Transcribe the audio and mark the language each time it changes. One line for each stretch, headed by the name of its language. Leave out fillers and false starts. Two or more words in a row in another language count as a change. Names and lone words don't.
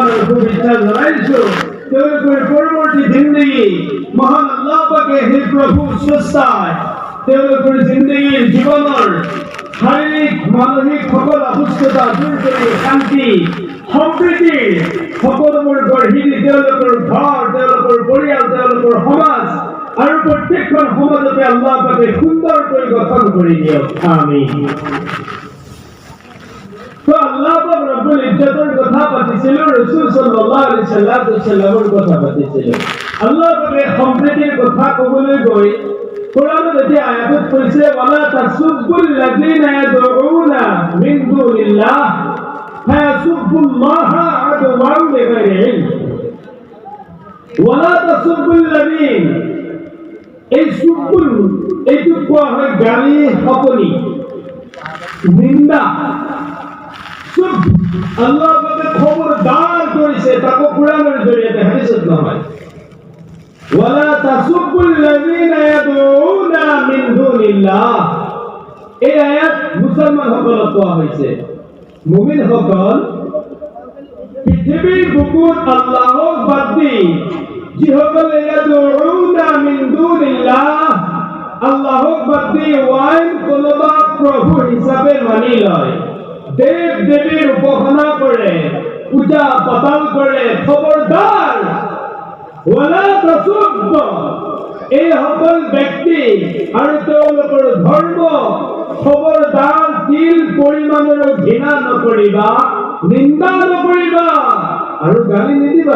Assamese: আৰু শুভেচ্ছা জনাইছো তেওঁলোকৰ পৰৱৰ্তী জিন্দগী মহান আল্লাহ পাকে সেই প্ৰভু স্ৰষ্টাই তেওঁলোকৰ জিন্দগীৰ জীৱনৰ শাৰীৰিক মানসিক সকল অসুস্থতা দূৰ কৰি শান্তি সম্প্ৰীতি সকলোবোৰ গঢ়ি দি তেওঁলোকৰ ঘৰ তেওঁলোকৰ পৰিয়াল তেওঁলোকৰ সমাজ আৰু প্ৰত্যেকখন সমাজতে আল্লাহ পাকে সুন্দৰকৈ গঠন কৰি দিয়ক আমিন তো আল্লাহ পাক
Arabic: رب العزة
Assamese: কথা পাতিছিল ৰাসূল
Arabic: صلى الله عليه وسلم
Assamese: কথা পাতিছিল আল্লাহ পাকে সম্প্ৰীতিৰ কথা ক'বলৈ গৈ কোৰাণত এতিয়া আয়াতত কৈছে
Arabic: ولا تسبوا الذين يدعون من دون الله فيسبوا الله عدوا بغير علم ولا تسبوا الذين
Assamese: এই সুব্বুল এইটো কোৱা হয় গালি শপনি নিন্দা আল্লাহ পাকে খবৰদাৰ কৰিছে তাকো কোৰাণৰ জৰিয়তে হাদিছত নহয়
Arabic: ولا تسبوا الذين يدعون من دون الله
Assamese: এই আয়াত মুছলমান সকলক কোৱা হৈছে মুমিন সকল পৃথিবীর বুকুত আল্লাহক বাদ দি যিসকলে
Arabic: يدعون من دون الله
Assamese: আল্লাহক বাদ দি ওয়াইন কোনোবা প্ৰভু হিচাপে মানি লয়, দেৱ দেৱীৰ উপাসনা কৰে, পূজা পাতল কৰে, খবৰদাৰ
Arabic: ولا تسب
Assamese: এই সকল ব্যক্তি আৰু তেওঁলোকৰ ধৰ্ম খবৰদাৰ তিল পৰিমাণৰ ঘৃণা নকৰিবা, নিন্দা নকৰিবা আৰু গালি নিদিবা।